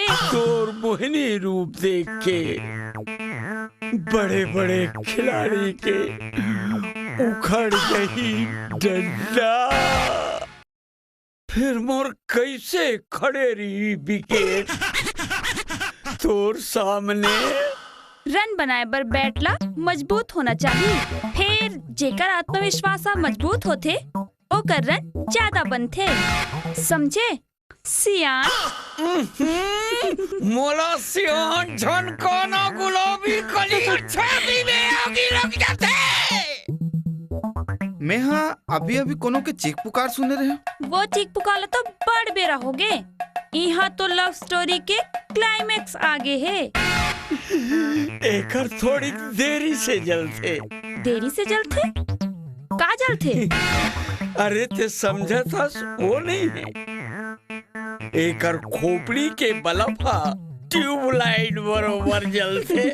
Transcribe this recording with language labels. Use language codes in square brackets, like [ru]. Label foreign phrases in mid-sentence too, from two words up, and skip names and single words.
[hne] तोर मोहिनी रूप देख के बड़े बड़े खिलाड़ी के उखड़ गई डंडा, फिर मोर कैसे खड़े रही विकेट तोर सामने। रन बनाए बर बैटला मजबूत होना चाहिए, फिर जेकर आत्मविश्वास मजबूत होते ओकर रन ज्यादा बनते, समझे सियान? मोला सियान झन कोना गुलाबी कली छाती में आगी लग जाते। मैं हाँ अभी अभी कोनो के चीख पुकार सुने रहे। वो चीख पुकार तो बड़ बेरा हो गए। यहाँ तो [en] love story [hne] के क्लाइमेक्स आगे है। एकर थोड़ी देरी से जलते। देरी से जलते? का जलते? अरे ते समझा था वो नहीं है, एकर खोपड़ी के बलफा ट्यूबलाइट बरोबर जलते।